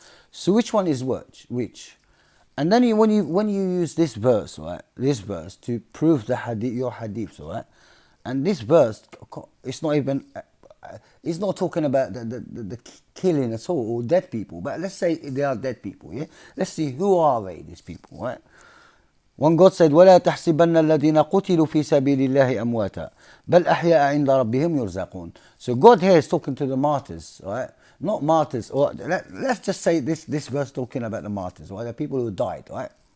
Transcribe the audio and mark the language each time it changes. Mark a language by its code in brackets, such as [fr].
[en] So which one is which? And then when you use this verse, right? This verse to prove the hadith, your hadiths, right? And this verse, it's not even, it's not talking about the killing at all, or dead people. But let's say they are dead people, yeah? Let's see, who are they, these people, right? When God said, [ar] وَلَا تَحْسِبَنَّ الَّذِينَ قُتِلُوا فِي سَبِيلِ اللَّهِ أَمْوَاتًا بَلْ أَحْيَاءَ عِنْدَ رَبِّهِمْ يُرْزَقُونَ. [en] So God here is talking to the martyrs, right? Not martyrs, or let's just say this verse talking about the martyrs, right? The people who died, right?